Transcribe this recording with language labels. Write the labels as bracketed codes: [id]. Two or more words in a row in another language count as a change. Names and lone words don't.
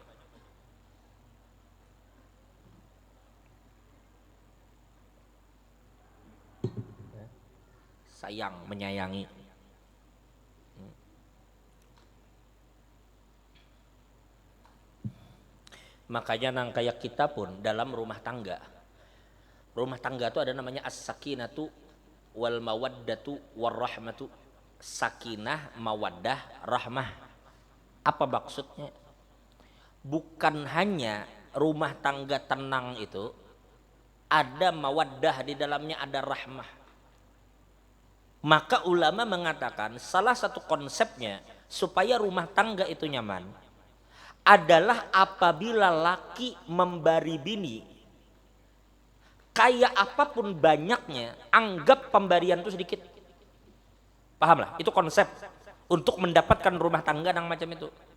[id] Sayang, menyayangi. [bjn] Makanya nang kayak kita pun dalam rumah tangga. [id] Rumah tangga itu ada namanya [ar] السكينة والمودة والرحمة. [id] Sakinah, mawaddah, rahmah. Apa maksudnya? Bukan hanya rumah tangga tenang itu ada mawaddah di dalamnya, ada rahmah. Maka ulama mengatakan salah satu konsepnya supaya rumah tangga itu nyaman adalah apabila laki membari bini kayak apapun banyaknya, anggap pemberian itu sedikit. Paham lah? Itu konsep untuk mendapatkan rumah tangga yang macam itu.